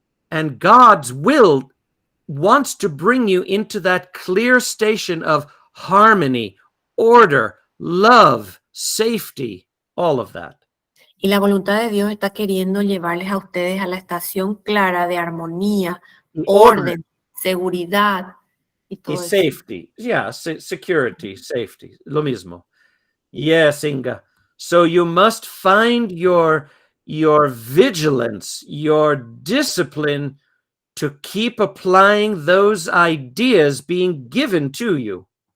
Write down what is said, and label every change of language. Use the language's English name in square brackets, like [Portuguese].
[English] And God's will wants to bring you into that clear station of harmony, order, love, safety, all of that. [Spanish] Y la voluntad de Dios está queriendo llevarles a ustedes a la estación clara de armonía, orden, seguridad y todo eso. [English] Safety, yeah, security, safety, [Spanish] lo mismo. [English] Yes, Inga. So you must find your vigilance, your discipline to keep applying those ideas being given to you.